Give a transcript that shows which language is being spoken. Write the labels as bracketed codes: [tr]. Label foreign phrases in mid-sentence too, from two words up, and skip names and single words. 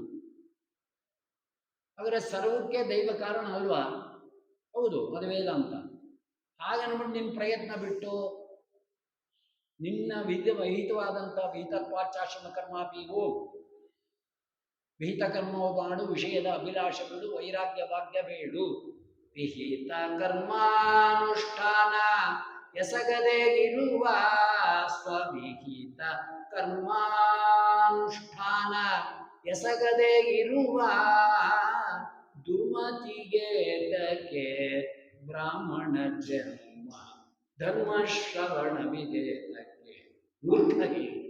[kn] ಆದರೆ ಸರ್ವಕ್ಕೆ ದೈವ ಕಾರಣ ಅಲ್ವಾ? ಹೌದು, ಅದು ವೇದಾಂತ. ಹಾಗನ್ಬಿಟ್ಟು ನಿನ್ನ ಪ್ರಯತ್ನ ಬಿಟ್ಟು ನಿನ್ನ ವಿಹಿತವಾದಂಥ ವಿಹಿತತ್ವಾಚಾಶ್ರಮ ಕರ್ಮಾಪೀಗೋ ವಿಹಿತ ಕರ್ಮವು ಮಾಡು, ವಿಷಯದ ಅಭಿಲಾಷ ಬಿಡು, ವೈರಾಗ್ಯ ಭಾಗ್ಯ ಬೇಡು. ವಿಹಿತ ಕರ್ಮಾನುಷ್ಠಾನ ಎಸಗದೆ ಇರುವ ಸ್ವವಿಹಿತ ಕರ್ಮಾನುಷ್ಠಾನ ಎಸಗದೆ ಇರುವ ದುರ್ಮತಿಗೆ ತಕ್ಕೆ ಬ್ರಾಹ್ಮಣ ಜನ್ಮ ಧರ್ಮ ಶ್ರವಣವಿದೆ ತಕ್ಕೆ ಮೂರ್ಖಗೆ